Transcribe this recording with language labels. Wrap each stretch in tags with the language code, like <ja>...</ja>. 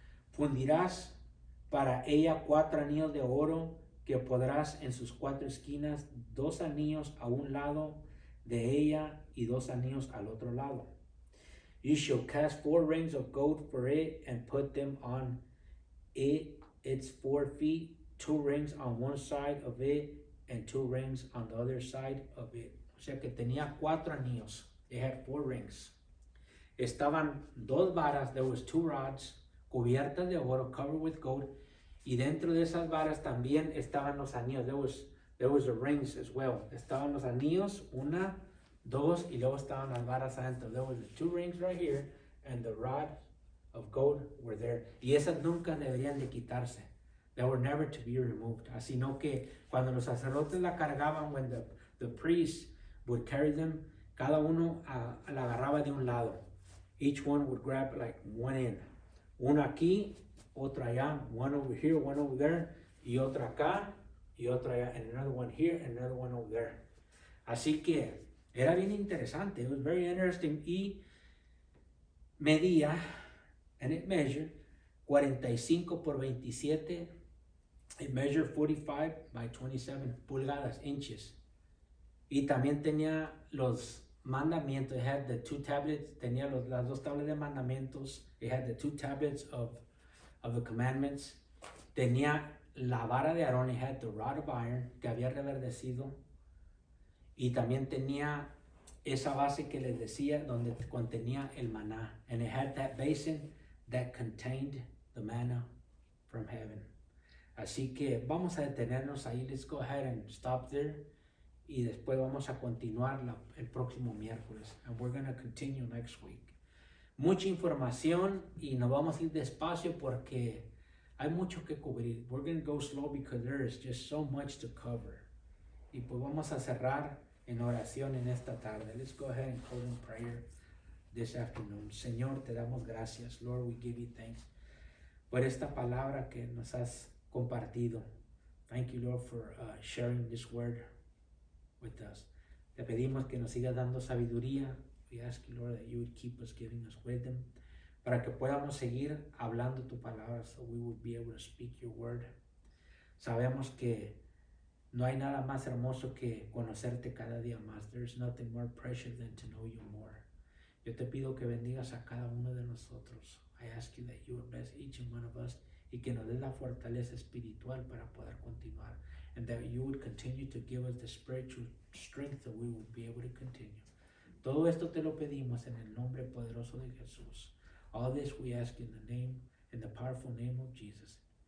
<es>Fundirás para ella 4 anillos de oro que podrás en sus 4 esquinas, 2 anillos a un lado de ella y 2 anillos al otro lado.</es> <en>You shall cast 4 rings of gold for it and put them on it, its 4 feet, 2 rings on one side of it and 2 rings on the other side of it.</en> <es>O sea que tenía 4 anillos.</es> <en>It had 4 rings.</en> <es>Estaban 2 varas,</es> <en>there was 2 rods</en> <es>cubiertas de oro,</es> <en>covered with gold.</en> <es>Y dentro de esas varas también estaban los anillos.</es> <en>There was the rings as well.</en> <es>Estaban los anillos, una Dos, y luego estaban las varas adentro.</es> <en>There was the 2 rings right here, and the rod of gold were there.</en> <es>Y esas nunca deberían de quitarse.</es> <en>They were never to be removed.</en> <es>Así no que cuando los sacerdotes la cargaban,</es> <en>when the priests would carry them,</en> <es>cada uno la agarraba de un lado.</es> <en>Each one would grab like one end.</en> <es>Uno aquí, otro allá,</es> <en>one over here, one over there,</en> <es>y otro acá, y otro allá,</es> <en>and another one here, and another one over there.</en> <es>Así que era bien interesante.</es> <en>It was very interesting.</en> <es>Y medía,</es> <en>and it measured 45</en> <es>por 27.</es> <en>It measured 45 by 27</en> <es>pulgadas,</es> <en>inches.</en> <es>Y también tenía los mandamientos.</es> <en>It had the 2 tablets.</en> <es>Tenía las 2 tablas de mandamientos.</es> <en>It had the 2 tablets of the commandments.</en> <es>Tenía la vara de Aarón.</es> <en>It had the rod of iron</en> <es>que había reverdecido. Y también tenía esa base que les decía donde contenía el maná.</es> <en>And it had that basin that contained the manna from heaven.</en> <es>Así que vamos a detenernos ahí.</es> <en>Let's go ahead and stop there.</en> <es>Y después vamos a continuar el próximo miércoles.</es> <en>And we're going to continue next week.</en> <es>Mucha información y nos vamos a ir despacio porque hay mucho que cubrir.</es> <en>We're going to go slow because there is just so much to cover.</en> <es>Y pues vamos a cerrar en oración en esta tarde.</es> <en>Let's go ahead and close in prayer this afternoon.</en> <es>Señor, te damos gracias.</es> <en>Lord, we give you thanks</en> <es>por esta palabra que nos has compartido.</es> <en>Thank you, Lord, for sharing this word with us.</en> <es>Te pedimos que nos sigas dando sabiduría.</es> <en>We ask you, Lord, that you would keep us giving us wisdom</en> <es>para que podamos seguir hablando tu palabra,</es> <en>so we would be able to speak your word.</en> <es>Sabemos que no hay nada más hermoso que conocerte cada día más.</es> <en>There's nothing more precious than to know you more.</en> <es>Yo te pido que bendigas a cada uno de nosotros.</es> <en>I ask you that you would bless each and one of us</en> <es>y que nos des la fortaleza espiritual para poder continuar.</es> <en>And that you would continue to give us the spiritual strength that we would be able to continue.</en> <es>Todo esto te lo pedimos en el nombre poderoso de Jesús.</es> <en>All this we ask in the name, in the powerful name of Jesus.</en>